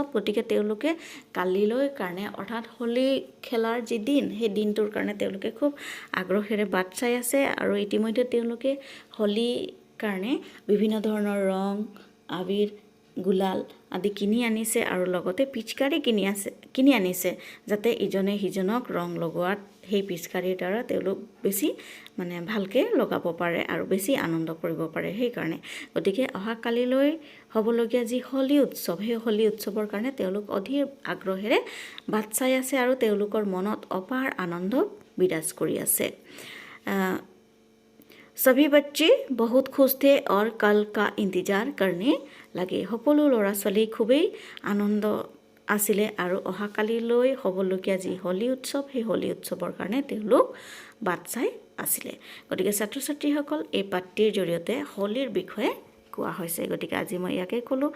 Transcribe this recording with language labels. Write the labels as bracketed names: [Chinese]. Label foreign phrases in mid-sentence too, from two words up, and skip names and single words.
[Assamese] গতিকে তেওঁলোকে কালিলৈ কাৰণে অৰ্থাৎ হোলী খেলাৰ যি দিন সেই দিনটোৰ কাৰণে তেওঁলোকে খুব আগ্ৰহেৰে বাট চাই আছে আৰু ইতিমধ্যে তেওঁলোকে হোলীৰ কাৰণে বিভিন্ন ধৰণৰ ৰং আবিৰ গুলাল আদি কিনি আনিছে আৰু লগতে পিচকাৰি কিনি আনিছে যাতে ইজনে সিজনক ৰং লগোৱাত সেই পিচকাৰিৰ দ্বাৰা তেওঁলোক বেছি মানে ভালকৈ লগাব পাৰে আৰু বেছি আনন্দ কৰিব পাৰে। সেইকাৰণে গতিকে অহাকালিলৈ হ'বলগীয়া যি হোলী উৎসৱ সেই হোলী উৎসৱৰ কাৰণে তেওঁলোক অধীৰ আগ্ৰহেৰে বাট চাই আছে আৰু তেওঁলোকৰ মনত অপাৰ আনন্দ বিৰাজ কৰি আছে। [Hindi] सभी बच्चे बहुत खुश थे और कल का इंतजार करने लगे। [Assamese] সকলো ল'ৰা ছোৱালী খুবেই আনন্দ আছিলে আৰু অহাকালিলৈ হ'বলগীয়া যি হোলী উৎসৱ সেই হোলী উৎসৱৰ কাৰণে তেওঁলোক বাট চাই আছিলে। গতিকে ছাত্ৰ ছাত্ৰীসকল এই পাঠটিৰ জৰিয়তে হোলীৰ বিষয়ে কোৱা হৈছে। গতিকে আজি মই ইয়াকে ক'লোঁ।